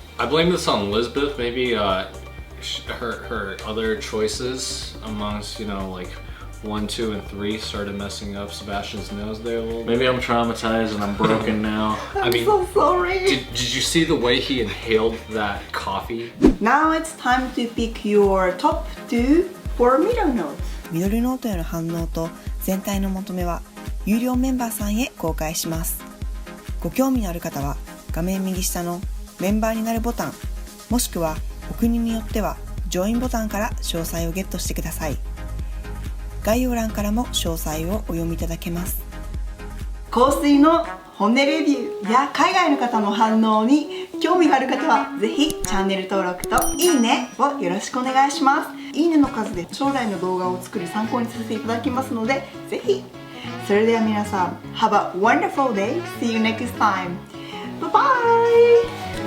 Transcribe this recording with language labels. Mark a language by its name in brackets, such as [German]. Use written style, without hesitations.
[English] I blame this on Elizabeth. Maybe her other choices amongst, you know, like 1, 2, and 3 started messing up Sebastian's nose there a little bit. Maybe I'm traumatized and I'm broken now. I'm so sorry. Did you see the way he inhaled that coffee? Now it's time to pick your top 2 for middle notes. [Japanese] ミドルノートへの反応と全体の求めは有料メンバーさんへ公開します。ご興味のある方は画面右下のメンバーになるボタン、もしくはお国によってはジョインボタンから詳細をゲットしてください。概要欄からも詳細をお読みいただけます。香水の本音レビューや海外の方の反応に興味がある方はぜひチャンネル登録といいねをよろしくお願いします。いいねの数で将来の動画を作る参考にさせていただきますのでぜひ。それでは皆さん [English] Have a wonderful day. See you next time. Bye bye.